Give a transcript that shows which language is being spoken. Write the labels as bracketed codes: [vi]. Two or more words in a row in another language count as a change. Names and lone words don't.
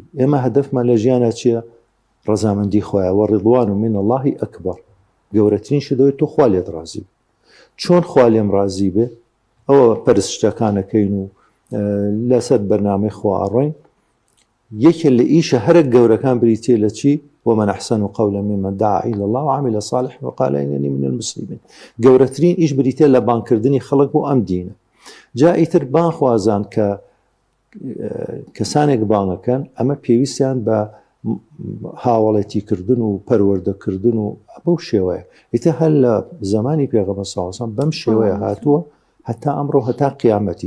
[ckb] ئێمە هەدەفمان لە ژیانە چییە؟ ڕەزامەندی خۆیە و [ar] ڕضوان من اللهی [ckb] ئەکبەر. گەورەترین شدەوەی تۆ خوا لێت ڕازی بێ. چۆن خوا لێم ڕازی بێ؟ ئەوە پەرستشتەکانەکەین و لەسەر بەرنامەی خوا ئەڕۆین. یەکێ لە ئیشە هەرە گەورەکان بریتێ لە چی؟ [ar] ومن أحسن قولا ممن دعا إلى الله وعمل صالحا وقال إنني من المسلمين. [ckb] گەورەترین ئیش بریتێ لە بانکردنی خەڵک بۆ ئەم دینە. جا ئیتر بانخوازان کە کەسانێک بانەکەن ئەمە پێویستیان بە هاوڵێتیکردن و پەروەردەکردن و بەو شێوەیە. ئیتر هەر لە زمانی پێغەمبەر [ar] صلی الله علیه و سلم [ckb] بەم شێوەیە هاتووە هەتا ئەمڕۆ هەتا قیامەتیش.